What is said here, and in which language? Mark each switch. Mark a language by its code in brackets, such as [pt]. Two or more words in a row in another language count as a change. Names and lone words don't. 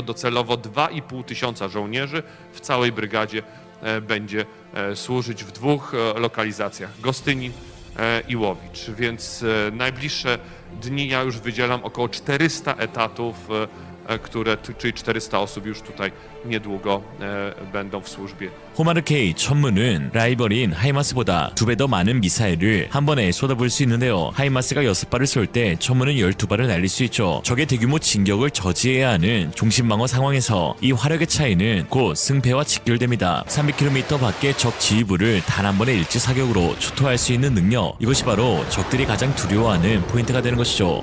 [pl] Docelowo 2500 żołnierzy w całej brygadzie będzie służyć w 2 lokalizacjach: Gostynin i Łowicz, więc najbliższe dni ja już wydzielam około 400 etatów, czyli 400 osób już tutaj niedługo będą w służbie. [ko] 호마르 K 천무는 라이벌인 하이마스보다 2배 더 많은 미사일을 한 번에 쏟아부을 수 있는데요. 하이마스가 6발을 쏠 때 천무는 12발을 날릴 수 있죠. 적의 대규모 진격을 저지해야 하는 중심방어 상황에서 이 화력의 차이는 곧 승패와 직결됩니다. 300km 밖의 적 지휘부를 단 한 번의 일제 사격으로 초토화할 수 있는 능력, 이것이 바로 적들이 가장 두려워하는 포인트가 되는 것이죠.